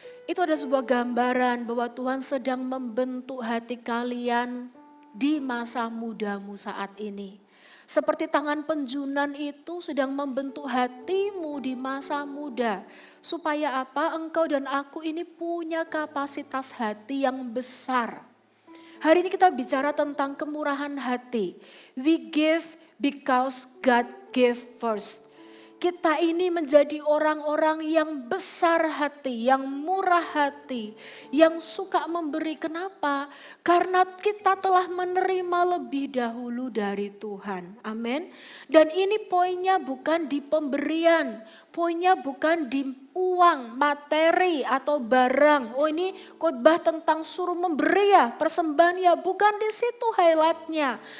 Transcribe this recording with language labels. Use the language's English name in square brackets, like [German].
[Indonesian] Itu ada sebuah gambaran bahwa Tuhan sedang membentuk hati kalian di masa mudamu saat ini. Seperti tangan penjunan itu sedang membentuk hatimu di masa muda. Supaya apa? Engkau dan aku ini punya kapasitas hati yang besar. Hari ini kita bicara tentang kemurahan hati. [English] We give because God gave first. [Indonesian] Kita ini menjadi orang-orang yang besar hati, yang murah hati, yang suka memberi. Kenapa? Karena kita telah menerima lebih dahulu dari Tuhan. Amin. Dan ini poinnya bukan di pemberian, poinnya bukan di uang, materi atau barang. Oh ini khotbah tentang suruh memberi ya, persembahan ya, bukan di situ highlightnya.